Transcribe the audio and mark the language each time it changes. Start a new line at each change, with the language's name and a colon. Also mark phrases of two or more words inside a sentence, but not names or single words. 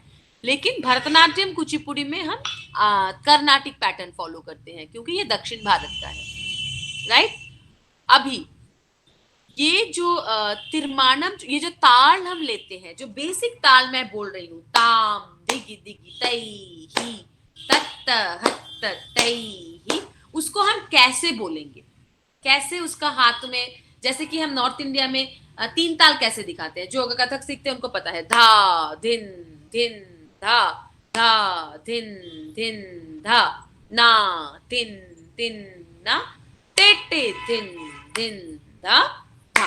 Hindi: लेकिन भरतनाट्यम कुचिपुड़ी में हम
English: Carnatic pattern follow
Hindi: करते हैं क्योंकि ये दक्षिण भारत का है, राइट? अभी ये जो तिरमाणम, ये जो ताल हम लेते हैं, जो बेसिक ताल मैं बोल रही हूँ, ताम दिगी दिगी तई ही तत्त हत्त तई ही, उसको हम कैसे बोलेंगे? कैसे उसका हाथ में, जैसे कि हम नॉर्थ इंडिया में तीन ताल कैसे दिखाते हैं? जो अगर कथक सीखते हैं उनको पता है, धा धिन धिन धा, धा धिन धिन धा, ना तिन तिन ना, टे टे धिन धिन धा धा।